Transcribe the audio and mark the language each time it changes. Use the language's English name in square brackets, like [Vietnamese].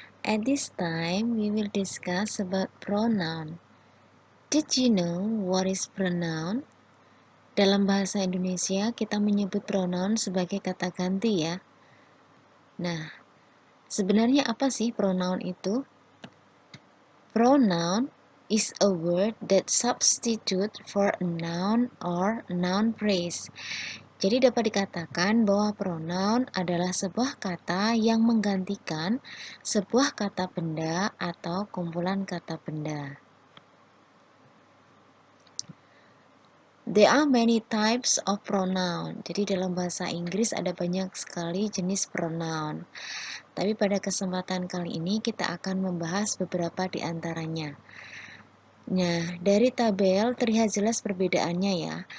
[English] At this time, we will discuss about pronoun. Did you know what is pronoun? [Indonesian] Dalam bahasa Indonesia, kita menyebut pronoun sebagai kata ganti ya. Nah, sebenarnya apa sih pronoun itu? [English] Pronoun is a word that substitute for a noun or noun phrase. [Indonesian] Jadi dapat dikatakan bahwa pronoun adalah sebuah kata yang menggantikan sebuah kata benda atau kumpulan kata benda. [English] There are many types of pronoun. [Indonesian] Jadi dalam bahasa Inggris ada banyak sekali jenis pronoun. Tapi pada kesempatan kali ini kita akan membahas beberapa di antaranya. Nah, dari tabel terlihat jelas perbedaannya ya.